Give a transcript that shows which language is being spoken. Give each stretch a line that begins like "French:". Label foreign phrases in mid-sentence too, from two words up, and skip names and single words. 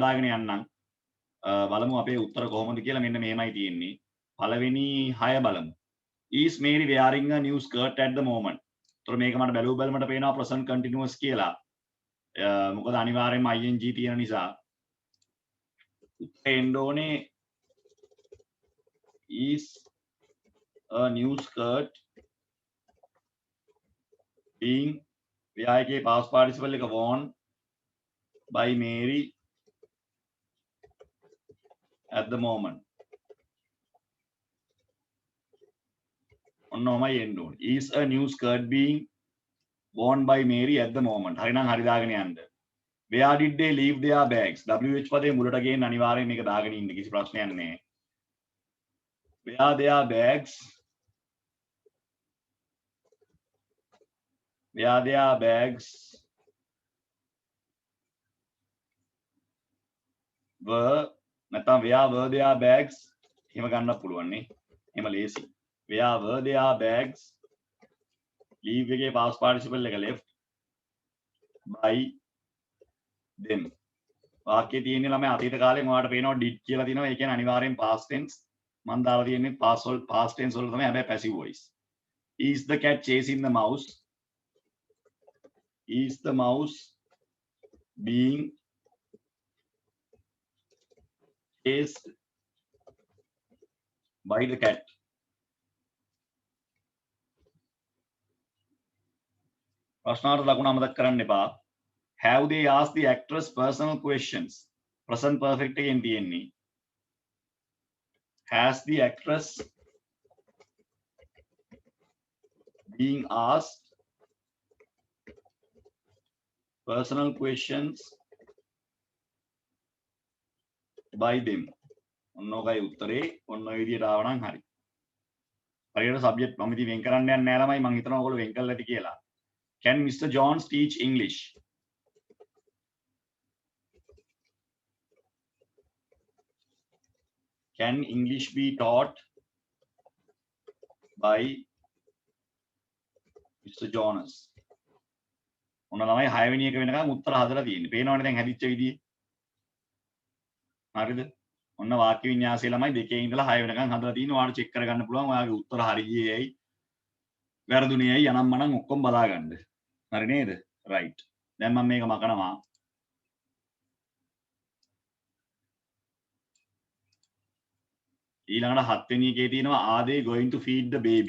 Sinhala: හදාගෙන යන්නම් බලමු අපේ උත්තර කොහොමද කියලා මෙන්න මෙහෙමයි තියෙන්නේ පළවෙනි 6 බලමු
English: is Mary wearing a new skirt at the moment
Sinhala: තොර මේක මට බැලුව බැලමට පේනවා
English: present continuous
Sinhala: කියලා මොකද අනිවාර්යෙන්ම ing තියෙන නිසා උත්තරේ එන්න ඕනේ
English: is a new skirt being wear එකේ past participle එක worn by Mary at the moment
Sinhala: ඔන්නෝමයි එන්න ඕනේ
English: is a new skirt being worn by Mary at the moment
Sinhala: හරිනම් හරි දාගෙන යන්න
English: where did they leave their bags?
Sinhala: WH පදේ මුලට ගේන්න අනිවාර්යෙන් මේක දාගෙන ඉන්න කිසි ප්‍රශ්නයක් නැහැ.
English: Where their bags? Where their bags were නැත්නම් where were their bags?
Sinhala: එහෙම ගන්නත් පුළුවන් නේ. එහෙම ලේසි.
English: Where were their bags? leave එකේ past participle එක left by them.
Sinhala: වාක්‍යයේ තියෙන්නේ ළමයි අතීත කාලෙන් ඔයාලට පේනවා did කියලා තියෙනවා. ඒ කියන්නේ අනිවාර්යෙන්
English: past tense.
Sinhala: මම දාලා තියෙන්නේ
English: past tense
Sinhala: වල තමයි. හැබැයි
English: passive voice. Is the cat chasing the mouse? Is the mouse being chased by the cat?
Sinhala: ප්‍රශ්නාර්ථ ලකුණ අමතක කරන්න එපා.
English: Have they asked the actress personal questions? Present perfect
Sinhala: එකෙන් තියෙන්නේ.
English: Has the actress being asked personal questions by them?
Sinhala: ඔන්න ඔකයි උත්තරේ. ඔන්න ඔය විදියට ආවනම් හරි. හරියට සබ්ජෙක්ට් මම ඉතින් වෙන් කරන්න යන්නේ නැහැ ළමයි. මම හිතනවා ඔයගොල්ලෝ වෙන් කරලා ඇති කියලා.
English: Can Mr. Jones teach English? Can English be taught by Mr. Jonas?
Sinhala: ඔන්න ළමයි 6 වෙනි එක වෙනකන් උත්තර හදලා තියෙන්නේ. පේනවනේ දැන් හැදිච්ච විදිය. හරිද? ඔන්න වාක්‍ය වින්‍යාසයේ ළමයි 2 ඉඳලා 6 වෙනකන් හදලා තියෙනවා. ඔයාලට චෙක් කරගන්න පුළුවන් ඔයාගේ උත්තර හරියයි ඇයි වැරදුනේ ඇයි අනම් මනම් ඔක්කොම බලා ගන්න. හරි නේද? රයිට්. දැන් මම මේක මකනවා. ඊළඟට 7 වෙනි එකේ තියෙනවා
English: are they going to feed the baby?